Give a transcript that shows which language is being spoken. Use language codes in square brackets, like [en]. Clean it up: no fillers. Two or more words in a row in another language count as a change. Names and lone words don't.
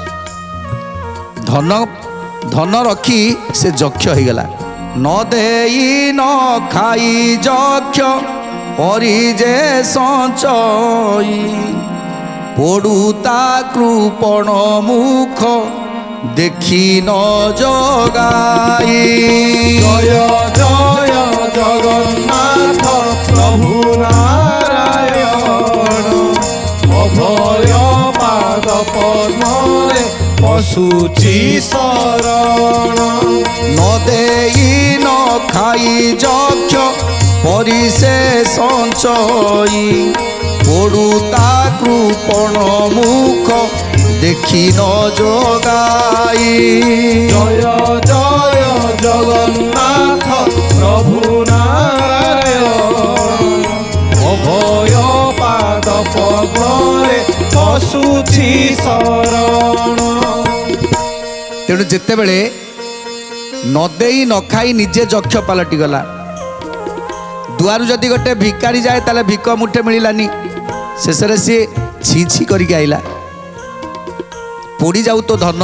[or] ଧନ ରଖି ସେ ଯକ୍ଷ ହେଇଗଲା। ନ ଦେଇ ନ ଖାଇ ଯକ୍ଷ ପରି ଯେ ସଞ୍ଚଇ, ପଡ଼ୁ ତା କୃପଣ ମୁଖ ଦେଖି ନ ଜଗାଇ। ଜୟ ଜୟ ଜଗନ୍ନାଥ ପ୍ରଭୁ ନାରାୟଣ, ଅଭୟ ପାଦ ପଦ୍ମରେ ପଶୁଛି ଶରଣ। ନ ଦେଇ ନ ଖାଇ ଯକ୍ଷ ପରି ସେ ସଞ୍ଚଇ, ପଡ଼ୁ ତା କୃପଣ ମୁଖ ଦେଖି ନ ଜଗାଇ। ଜୟ ଜୟ ଜଗନ୍ନାଥ ପ୍ରଭୁ ନାରାୟଣ, ଅଭୟ ପାଦ ପଦ୍ମରେ ପଶୁଛି ଶରଣ। ତେଣୁ ଯେତେବେଳେ ନ ଦେଇ ନ ଖାଇ ନିଜେ ଯକ୍ଷ ପାଲଟିଗଲା, ଦୁଆରୁ ଯଦି ଗୋଟେ ଭିକାରୀ ଯାଏ ତାହେଲେ ଭିକ ମୁଠେ ମିଳିଲାନି, ଶେଷରେ ସିଏ ଛି କରିକି ଆଇଲା। ପୋଡ଼ି ଯାଉ ତ ଧନ।